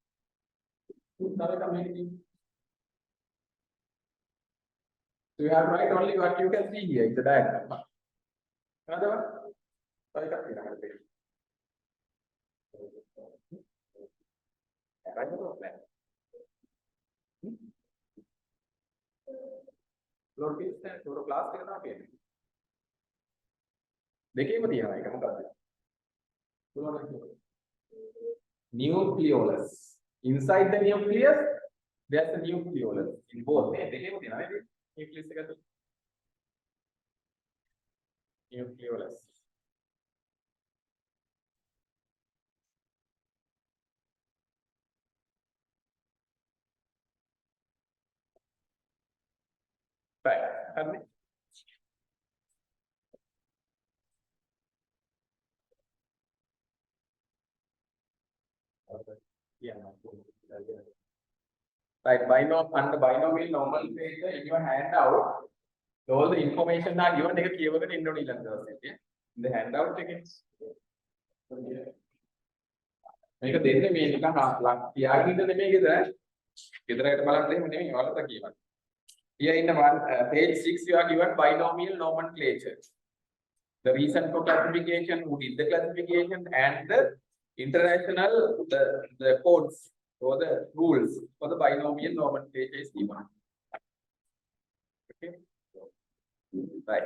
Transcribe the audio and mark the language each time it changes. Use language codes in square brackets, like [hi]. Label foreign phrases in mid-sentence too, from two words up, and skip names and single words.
[en] So you have to write only what you can see here in the diagram. Another one, [si] chloroplast එක තමයි කියන්නේ. දෙකේම තියෙනවා ඒක මොකක්ද? [en] Nucleolus. Inside the nucleus, there's a nucleolus. In both. [si] දෙකේම තියෙනවා නේද? Nucleus එක ඇතුළේ. [en] Nucleolus. Right. Yeah. Right. Under binomial nomenclature in your handout, all the information are given. Take a keyword in the handout again. [si] මේක දෙන්නේ මේ නිකන් තියාගෙන ඉන්න නෙමෙයි ගෙදර. ගෙදරට බලන්න එහෙම නෙමෙයි ඔයාලට කියවන්න. [en] Here in page 6 you are given binomial nomenclature. The reason for classification, who did the classification, and the international the codes or the rules for the binomial nomenclature is given. Okay. Right.